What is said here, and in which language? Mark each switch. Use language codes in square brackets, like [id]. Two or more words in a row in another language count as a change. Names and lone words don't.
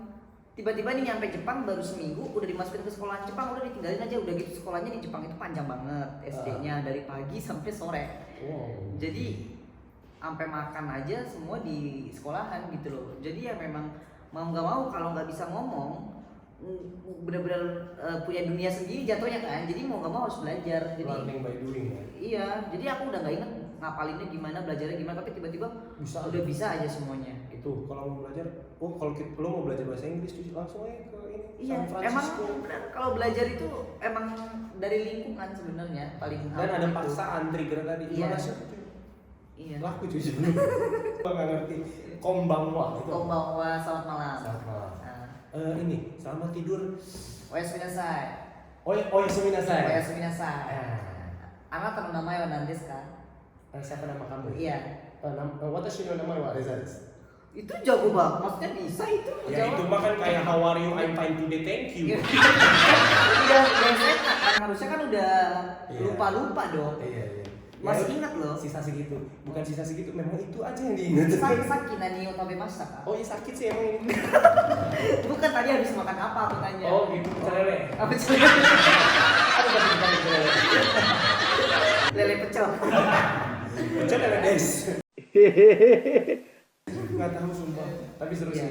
[id] Tiba-tiba nih nyampe Jepang baru seminggu udah dimasukin ke sekolahan Jepang, udah ditinggalin aja, udah gitu sekolahnya di Jepang itu panjang banget SD-nya dari pagi sampai sore. Wow. Jadi sampai makan aja semua di sekolahan gitu loh. Jadi ya memang mau nggak mau kalau nggak bisa ngomong benar-benar punya dunia sendiri jatuhnya kan. Jadi mau nggak mau harus belajar. Jadi [en] Learning by doing ya. [id] iya, jadi aku udah nggak inget ngapalinnya gimana, belajarnya gimana, tapi tiba-tiba udah bisa aja semuanya. Itu kalau mau belajar, lo mau belajar bahasa Inggris tuh langsung aja ke ini. Iya, San emang Francisco. benar kalau belajar itu emang dari lingkungan sebenarnya paling Dan ada gitu. paksaan trigger tadi. Iya. Mana sih? Iya. Laku cuy sebelum. Gua nggak ngerti. Konbanwa itu. Konbanwa, selamat malam. Selamat malam. Nah, Ini selamat tidur. [ja] おやすみなさい. おやすみなさい. おやすみなさい。あなたの名前は何ですか? [id] Siapa nama kamu? Iya. [ja] 私の名前はRezaです. [id] Itu jago banget, maksudnya bisa itu. Ya itu mah kan kayak [en] how are you, I'm fine today, thank you. [id] udah set kan, harusnya kan udah Iya. lupa-lupa dong. Iya. Masih ingat loh. Sisa segitu. Bukan sisa segitu, memang itu aja yang diingat. [ja] さっき何を食べましたか? [id] Oh iya sakit sih emang ini. Bukan, tadi habis makan apa aku tanya. Oh gitu, celele. Apa celele? Aduh, pasti bukan celele. Lele pecel. Pecel lele des. Nggak tahu sumpah. Tapi seru sih.